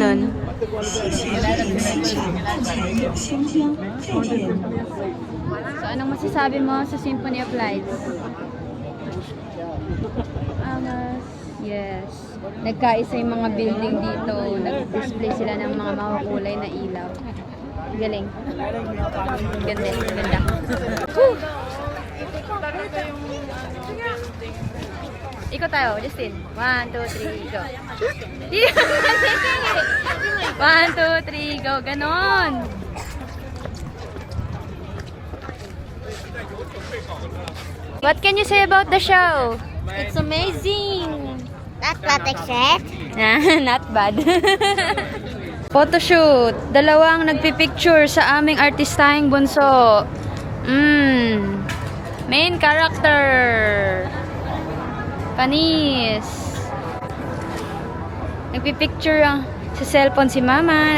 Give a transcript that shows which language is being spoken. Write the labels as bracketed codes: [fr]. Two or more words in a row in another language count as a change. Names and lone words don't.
[zh] 谢谢收听现场，不采有新疆，再见。 [tl] So, anong masasabi mo sa Symphony of Lights? Angas. Yes. Nagkaisa yung mga building dito. Nag-display sila ng mga makukulay na ilaw. Galing. Ganda. Ganda. Woo! Ikot tayo, Justin. 1, 2, 3, go. 1, 2, 3, go. Ganon. [en] What can you say about the show? It's amazing. That's what I said. Not bad. [tl] Photoshoot. Dalawang nagpipicture sa aming artistahing bunso. [en] Main character. [tl] Panis. Nagpipicture sa cellphone si mama.